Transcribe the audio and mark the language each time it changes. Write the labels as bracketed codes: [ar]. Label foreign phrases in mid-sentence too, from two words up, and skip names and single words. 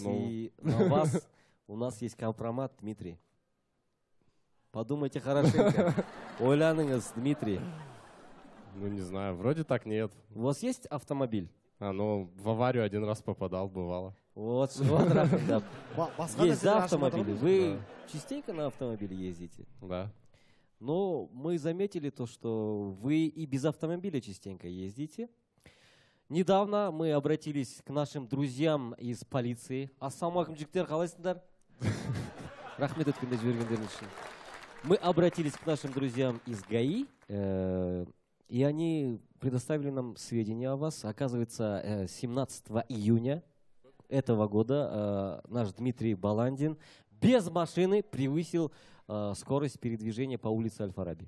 [ru] Ну. и на вас у нас есть компромат, Дмитрий. Подумайте хорошенько. Ойланыңыз, Дмитрий. Ну, не знаю, вроде так нет. У вас есть автомобиль? Ну, в аварию один раз попадал, бывало. Вот, вот, да. [kk] Басқа [ru] Есть, да, [kk] нәрселер [ru] автомобили. [kk] ашып [ru] Вы частенько на автомобиле ездите? Да. Но мы заметили то, что вы и без автомобиля частенько ездите. Недавно мы обратились к нашим друзьям из полиции. [kk] Ассалаумалейкум, жігіттер, қалайсыңдар? Рахмет өткенде жібергендеріңіз үшін. [ru] Мы обратились к нашим друзьям из ГАИ, и они предоставили нам сведения о вас. Оказывается, 17 июня этого года наш Дмитрий Баландин без машины превысил скорость передвижения по улице Аль-Фараби.